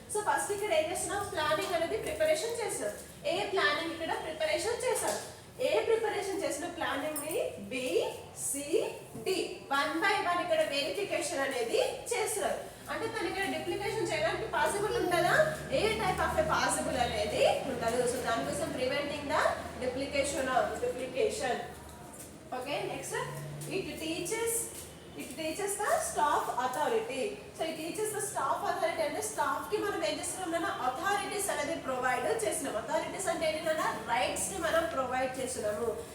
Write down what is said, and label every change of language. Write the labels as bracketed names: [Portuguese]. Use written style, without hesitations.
[Telugu] So first ఇక్కడ ఏం చేస్తున్నాం, ప్లానింగ్ అనేది ప్రిపరేషన్ చేస్తాం. ఏ ప్లానింగ్ ఇక్కడ ప్రిపరేషన్ చేస్తాం, ఏ ప్రిపరేషన్ చేసిన ప్లానింగ్ ని B C D one by one ఇక్కడ వెరిఫికేషన్ అనేది చేస్తారు. అంటే తను ఇక్కడ డిప్లికేషన్ చేయడానికి పాసిబుల్ ఉంటుందా, ఏ టైప్ ఆఫ్ పాసిబుల్ అనేది ఉంటుంది. సో దానికోసం preventing the duplication of duplication. [English] Okay, next it teaches the staff authority. So it teaches the staff authority [Telugu] అంటే staff కి మనం ఏం చేస్తున్నాం, authorities అనేది ప్రొవైడ్ చేస్తున్నాం. authorities అంటే ఏంటంటే రైట్స్ ని మనం ప్రొవైడ్ చేస్తున్నాము.